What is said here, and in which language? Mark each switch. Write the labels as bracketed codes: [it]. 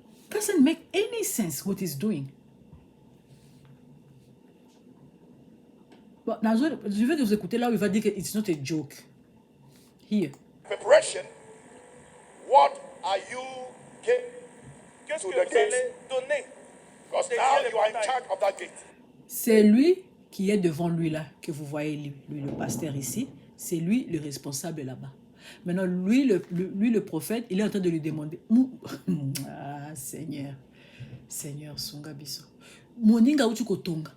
[en] Doesn't make any sense what he's doing. [fr] Bon, je vais vous écouter là où il va dire que [en] it's not a joke. Here. Preparation. What are you [fr] Qu'est-ce que vous allez donner? [en] Because now you are in charge of that gate. [fr] C'est lui qui est devant lui là, que vous voyez lui le pasteur ici. C'est lui le responsable là-bas. Maintenant, lui le prophète, il est en train de lui demander. [ln] Ah, Seigneur, Sunga Biso. Moninga uchu kotonga.